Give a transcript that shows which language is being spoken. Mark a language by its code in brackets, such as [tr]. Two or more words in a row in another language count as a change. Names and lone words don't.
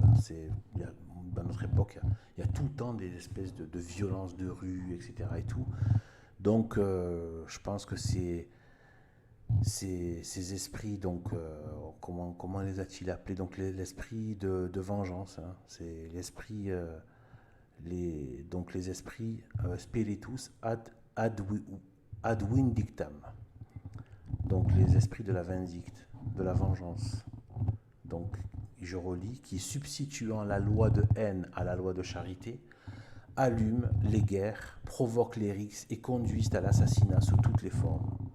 [fr] Dans notre époque, il y a tout le temps des espèces de violences de rue, etc. Et tout. Donc, je pense que ces esprits, donc, comment les a-t-il appelés? Donc, l'esprit de vengeance. Hein. C'est l'esprit, donc les esprits [la] spiritus ad vindictam. [fr] Donc, les esprits de la vindicte, de la vengeance. Donc, je relis, qui substituant la loi de haine à la loi de charité, allument les guerres, provoquent les rixes et conduisent à l'assassinat sous toutes les formes.